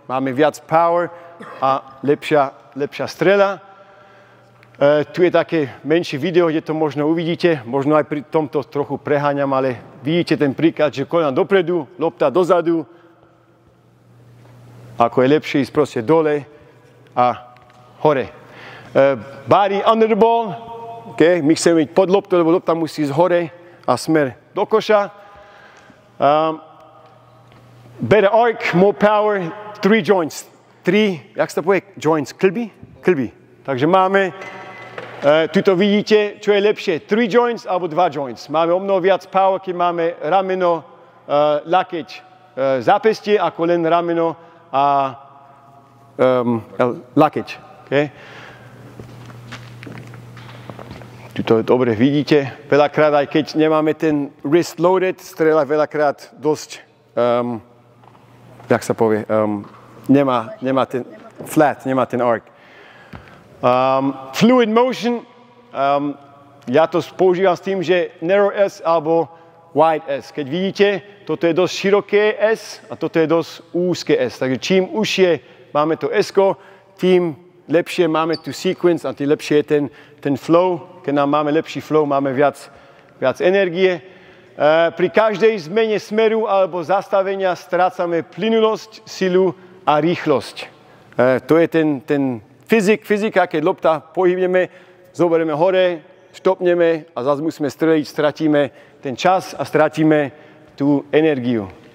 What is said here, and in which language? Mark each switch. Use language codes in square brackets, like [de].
[sk] Máme viac power a lepšia strela. Tu je také menšie video, kde to možno uvidíte, možno aj pri tomto trochu preháňam, ale vidíte ten príklad, že koľna dopredu, lopta dozadu, ako je lepšie ísť proste dole a hore. [en] Body under the ball, okay. [sk] My chceme ísť pod loptu, lebo lopta musí ísť hore a smer do koša. [en] Better arc, more power, 3 joints. [sk] 3, jak sa to povie, joints, klby. Takže máme, tuto vidíte, čo je lepšie, 3 joints alebo 2 joints. Máme o mnoho viac power, keď máme rameno, lakeť, zápestie, ako len rameno a lakeť. Okay? Tuto dobre vidíte, veľakrát aj keď nemáme ten [en] wrist loaded, [sk] strela veľakrát dosť, jak sa povie, nemá ten flat, nemá ten arc. [en] Fluid motion, [sk] ja to používam s tým, že [en] narrow S [sk] alebo [en] wide S. [sk] Keď vidíte, toto je dosť široké S a toto je dosť úzke S. Takže čím užšie máme to S-ko, tým lepšie máme tu sequence a tým lepšie je ten flow. Keď nám máme lepší flow, máme viac energie. Pri každej zmene smeru alebo zastavenia strácame plynulosť, silu a rýchlosť. To je ten fyzika, keď lopta pohybneme, zoberieme hore, štopneme a zase musíme streliť, stratíme ten čas a stratíme tú energiu.